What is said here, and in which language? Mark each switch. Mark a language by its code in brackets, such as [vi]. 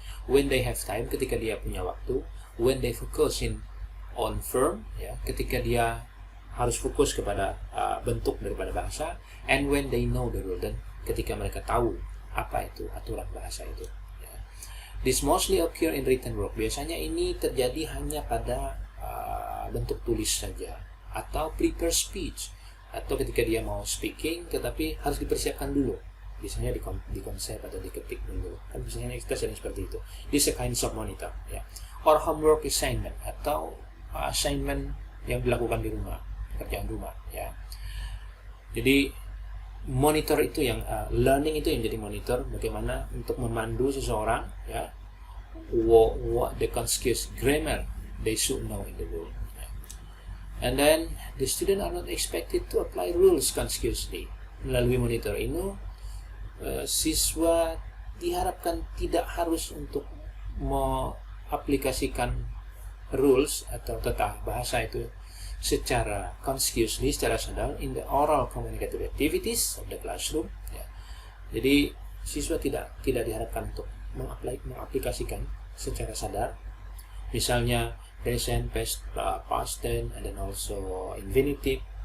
[en] When they have time, [id] ketika dia punya waktu. [en] When they focus on form, [id] ya, ketika dia harus fokus kepada bentuk daripada bahasa. [en] And when they know the rule, [id] dan ketika mereka tahu apa itu aturan bahasa itu. Ya. [en] This mostly occur in written work. [id] Biasanya ini terjadi hanya pada bentuk tulis saja, atau [en] prepare speech, [id] atau ketika dia mau speaking tetapi harus dipersiapkan dulu. Biasanya di konsep atau diketik dulu. Kan biasanya kita sering seperti itu. [en] This is a kind of monitor, ya. Or homework assignment, [id] atau assignment yang dilakukan di rumah, pekerjaan rumah, ya. Jadi monitor itu yang learning itu yang jadi monitor, bagaimana untuk memandu seseorang, ya, [en] what the conscious grammar they should know in the world. [id] Ya. [en] And then the student are not expected to apply rules consciously. [id] Melalui monitor ini, siswa diharapkan tidak harus untuk mengaplikasikan rules atau tata bahasa itu secara consciously, secara sadar [en] in the oral communicative activities of the classroom. [id] Ya. Jadi siswa tidak diharapkan untuk mengaplikasikan secara sadar. [en] Misalnya present, past tense, and then also infinitive.